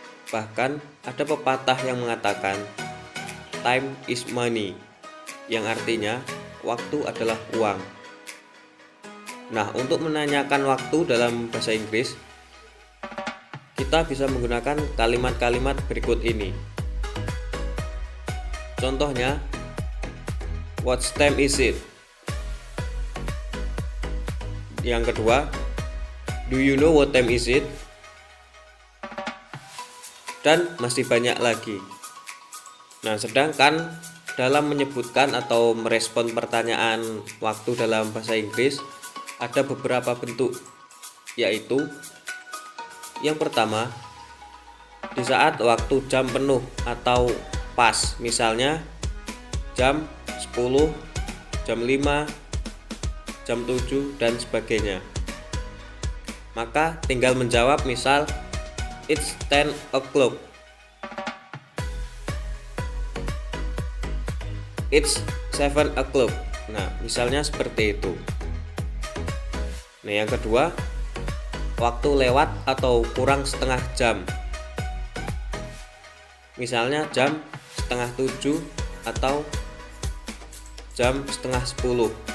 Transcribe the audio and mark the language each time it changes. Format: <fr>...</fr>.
<id>Bahkan ada pepatah yang mengatakan</id> <en>time is money,</en> <id>yang artinya waktu adalah uang. Nah, untuk menanyakan waktu dalam bahasa Inggris, kita bisa menggunakan kalimat-kalimat berikut ini. Contohnya,</id> <en>what time is it?</en> <id>Yang kedua,</id> <en>do you know what time is it?</en> <id>Dan masih banyak lagi. Nah, sedangkan dalam menyebutkan atau merespon pertanyaan waktu dalam bahasa Inggris ada beberapa bentuk, yaitu yang pertama, di saat waktu jam penuh atau pas, misalnya jam 10, jam 5, jam 7 dan sebagainya. Maka tinggal menjawab, misal</id> <en>it's 10 o'clock, it's 7 o'clock.</en> <id>Nah, misalnya seperti itu. Nah, yang kedua, waktu lewat atau kurang setengah jam, misalnya jam setengah 7 atau jam setengah 10.</id>